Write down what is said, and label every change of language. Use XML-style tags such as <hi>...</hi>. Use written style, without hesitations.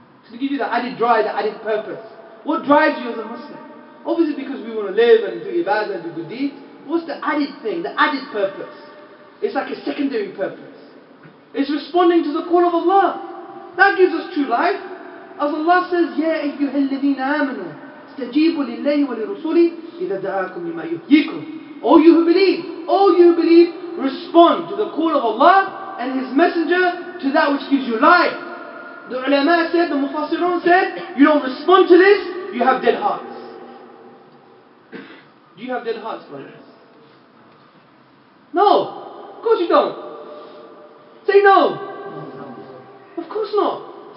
<en>To give you the added drive, the added purpose. What drives you as a Muslim? Obviously because we want to live and do ibadah and do good deeds. What's the added thing, the added purpose? It's like a secondary purpose. It's responding to the call of Allah. That gives us true life.</en> <ar>As Allah says, يَا أَيُّهَا الَّذِينَ آمَنُوا اسْتَجِيبُوا لِلَّهِ وَلِرُسُولِهِ إِذَا دَعَاكُمْ لِمَا يُحْيِيكُمْ.</ar> <en>All you who believe, respond to the call of Allah and His Messenger to that which gives you life. The ulama said, the mufassirun said, you don't respond to this, you have dead hearts. Do you have dead hearts, brothers? No, of course you don't. Say no. Of course not.</en>